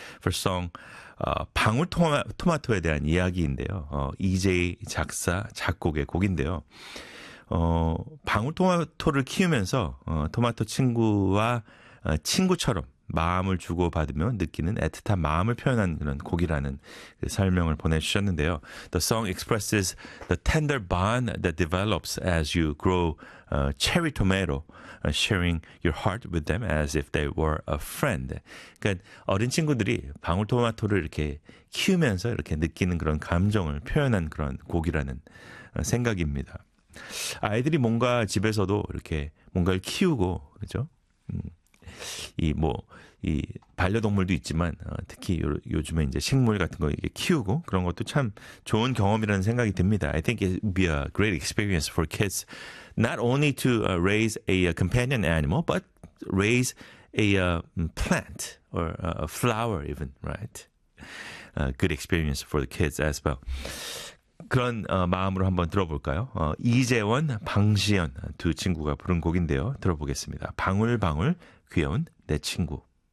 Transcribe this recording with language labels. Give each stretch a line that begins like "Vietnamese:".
English: First song,
Korean: 방울토마토에 대한 이야기인데요. 이재희 작사, 작곡의 곡인데요. 방울토마토를 키우면서 토마토 친구와 친구처럼 마음을 주고받으며 느끼는 애틋한 마음을 표현한 그런 곡이라는 설명을 보내주셨는데요.
English: The song expresses the tender bond that develops as you grow cherry tomato, sharing your heart with them as if they were a friend.
Korean: 그러니까 어린 친구들이 방울토마토를 이렇게 키우면서 이렇게 느끼는 그런 감정을 표현한 그런 곡이라는 생각입니다. 아이들이 뭔가 집에서도 이렇게 뭔가를 키우고, 그렇죠? 이 반려동물도 있지만 특히 요즘에 이제 식물 같은 거 이렇게 키우고 그런 것도 참 좋은 경험이라는 생각이 듭니다.
English: I think it would be a great experience for kids not only to raise a companion animal but raise a plant or a flower even, right? A good experience for the kids as well.
Korean: 그런 마음으로 한번 들어볼까요? 이재원, 방시연 두 친구가 부른 곡인데요. 들어보겠습니다. 방울방울 귀여운 내 친구.